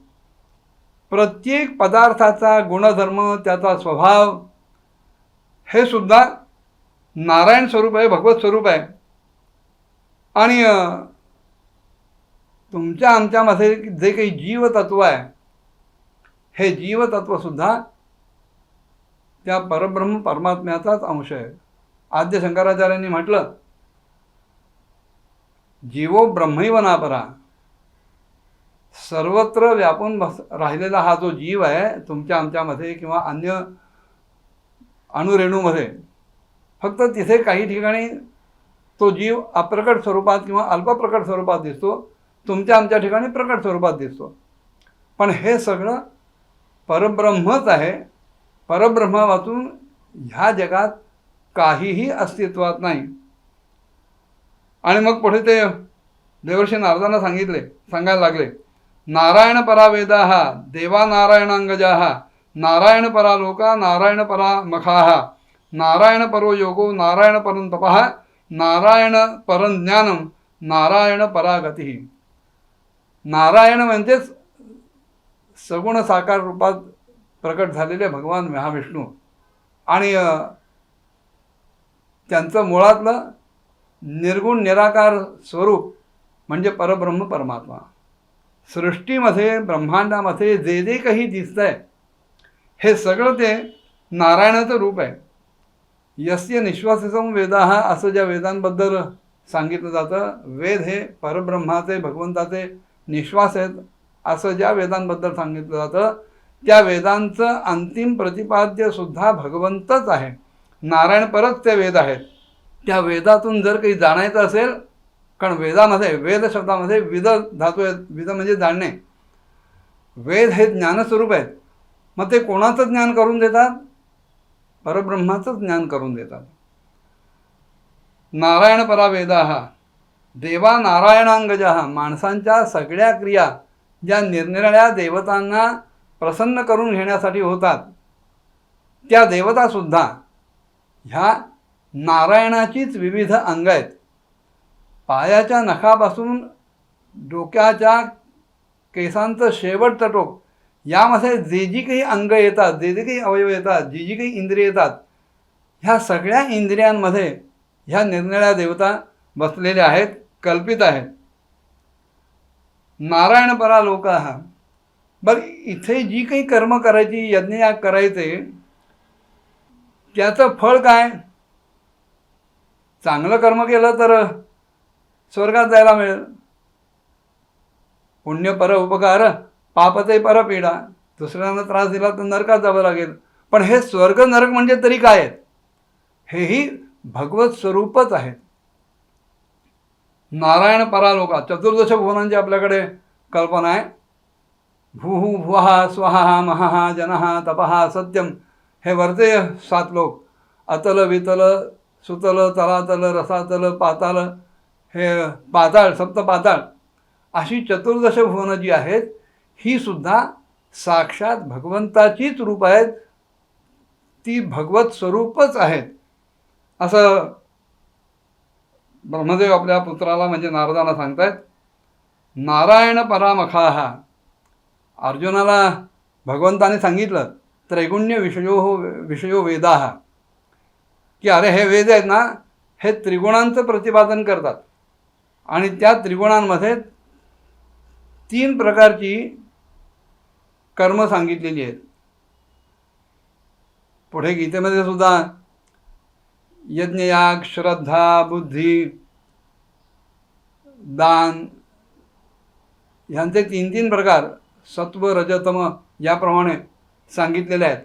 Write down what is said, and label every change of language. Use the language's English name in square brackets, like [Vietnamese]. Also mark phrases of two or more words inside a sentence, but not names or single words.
[Marathi] प्रत्येक पदार्थाचा गुणधर्म, त्याचा स्वभाव हे सुद्धा नारायण स्वरूप आहे, भगवत स्वरूप आहे. आणि तुमच्या आमच्यामध्ये जे काही जीवतत्व आहे, हे जीवतत्वसुद्धा त्या परब्रह्म परमात्म्याचाच अंश आहे. आद्य शंकराचार्यांनी म्हटलं, [Sanskrit] जीवो ब्रह्मैव नापरा. [Marathi] सर्वत्र व्यापून राहिलेला हा जो जीव आहे तुमच्या आमच्यामध्ये किंवा अन्य अणुरेणूमध्ये, फक्त तिथे काही ठिकाणी तो जीव अप्रकट स्वरूपात किंवा अल्पप्रकट स्वरूपात दिसतो, तुमच्या आमच्या ठिकाणी प्रकट स्वरूपात दिसतो. पण हे सगळं परब्रह्मच आहे. परब्रह्म वाचून ह्या जगात काहीही अस्तित्वात नाही. आणि मग पुढे ते देवर्षी नारदांना सांगायला लागले, [Sanskrit] नारायण परा वेदाः देवा नारायणांगजाः नारायण परा लोका नारायण परा मखाः नारायण परो योगो नारायण परं तपः नारायण परं ज्ञानम नारायण परा गतिः. [Marathi] नारायण म्हणजेच सगुण साकार रूपात प्रकट झालेले भगवान महाविष्णू आणि त्यांचं मुळातलं निर्गुण निराकार स्वरूप म्हणजे परब्रह्म परमात्मा. सृष्टीमध्ये ब्रह्मांडामध्ये जे जे काही दिसतंय हे सगळं ते नारायणाचं रूप आहे. [Sanskrit] यस्य निश्वाससं वेदाः [Marathi] असं ज्या वेदांबद्दल सांगितलं जातं, वेद हे परब्रह्माचे भगवंताचे निश्वास आहेत असं ज्या वेदांबद्दल सांगितलं जातं, त्या वेदांचं अंतिम प्रतिपाद्य सुद्धा भगवंतच आहे. नारायण परच ते वेद आहेत. त्या वेदातून जर काही जाणायचं असेल, कारण वेदामध्ये वेद शब्दामध्ये विद धातू आहेत. विद म्हणजे जाणणे. वेद हे ज्ञानस्वरूप आहेत. मग ते कोणाचं ज्ञान करून देतात? परब्रह्माचं ज्ञान करून देतात. [Sanskrit] नारायण परा वेदाः देवा नारायणांगजाः [Marathi] माणसांच्या सगळ्या क्रिया ज्या निरनिराळ्या देवतांना प्रसन्न करून घेण्यासाठी होतात, त्या देवतासुद्धा ह्या नारायणाचीच विविध अंग आहेत. पायाच्या नखापासून डोक्याच्या केसांचं शेवटचं टोक यामध्ये जे जी काही अंग येतात, जे जे काही अवयव येतात, जी जी काही इंद्रिय येतात, ह्या सगळ्या इंद्रियांमध्ये ह्या निरनिराळ्या देवता बसलेल्या आहेत, कल्पित आहेत. [Sanskrit] नारायण परा लोकाः. [Marathi] बरं, इथे जी काही कर्म करायची, यज्ञयाग करायचे, त्याचं फळ काय? चांगलं कर्म केलं तर स्वर्गात जायला मिळेल. पुण्य पर उपकार पापते पर पीडा. दुसऱ्यांना त्रास दिला तर नरकात जावं लागेल. पण हे स्वर्ग नरक म्हणजे तरी काय आहेत? हेही भगवत स्वरूपच आहेत. [Sanskrit] नारायण परा लोका. [Marathi] चतुर्दश भुवनांची आपल्याकडे कल्पना आहे. [Sanskrit] भूः भुवः स्वः महः जनः तपः सत्यम. [Marathi] हे वरचे 7 लोक, अतल वितल सुतल तलातल रसातल पाताल, हे पाताळ, सप्तपाताळ, अशी चतुर्दश भुवनं जी आहेत, ही सुद्धा साक्षात भगवंताचीच रूप आहेत. ती भगवत स्वरूपच आहेत असं ब्रह्मदेव आपल्या पुत्राला म्हणजे नारदांना सांगतायत. [Sanskrit] नारायण परामखाः. [Marathi] अर्जुनाला भगवंताने सांगितलं [Sanskrit] त्रैगुण्य विषयो वेदाः, [Marathi] की अरे हे वेद आहेत ना, हे त्रिगुणांचं प्रतिपादन करतात आणि त्या त्रिगुणांमध्ये 3 प्रकारची कर्म सांगितलेली आहेत. पुढे गीतेमध्ये सुद्धा यज्ञयाग, श्रद्धा, बुद्धी, दान ह्यांचे 3 प्रकार सत्व रजतम याप्रमाणे सांगितलेले आहेत.